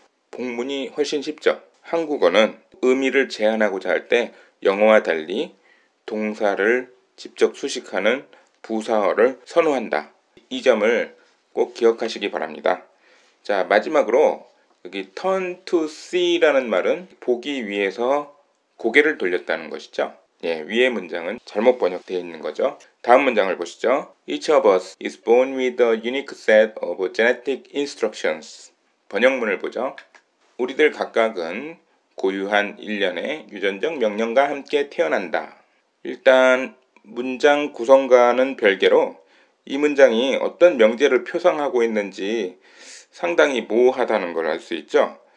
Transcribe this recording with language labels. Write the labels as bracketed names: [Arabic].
[Korean] 복문이 훨씬 쉽죠. 한국어는 의미를 제한하고자 할 때 영어와 달리 동사를 직접 수식하는 부사어를 선호한다. 이 점을 꼭 기억하시기 바랍니다. 자, 마지막으로 여기 [English] turn to see [Korean] 라는 말은 보기 위해서 고개를 돌렸다는 것이죠. 위의 문장은 잘못 번역되어 있는 거죠. 다음 문장을 보시죠. [English] Each of us is born with a unique set of genetic instructions. [Korean] 번역문을 보죠. 우리들 각각은 고유한 일련의 유전적 명령과 함께 태어난다. 일단 문장 구성과는 별개로 이 문장이 어떤 명제를 표상하고 있는지 상당히 모호하다는 걸 알 수 있죠.